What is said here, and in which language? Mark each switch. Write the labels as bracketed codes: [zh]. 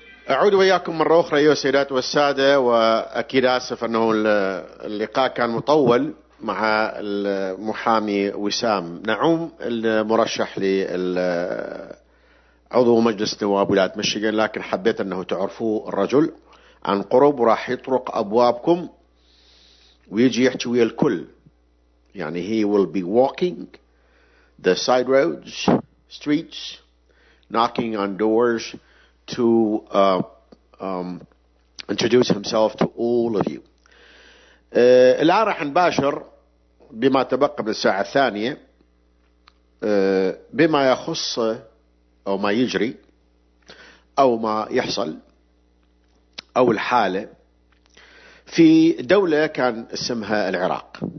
[ar] أعود وياكم مرة أخرى أيها السيدات والسادة، وأكيد آسف أنه اللقاء كان مطول مع المحامي وسام نعوم المرشح لعضو مجلس نواب ولاية ميشيغان، لكن حبيت أنه تعرفوا الرجل عن قرب وراح يطرق أبوابكم ويجي يحكي ويا الكل. [en] يعني he will be walking the side roads, streets, knocking on doors to introduce himself to all of you. [ar] الآن راح نباشر بما تبقى من الساعة الثانية بما يخص أو ما يجري أو ما يحصل أو الحالة في دولة كان اسمها العراق.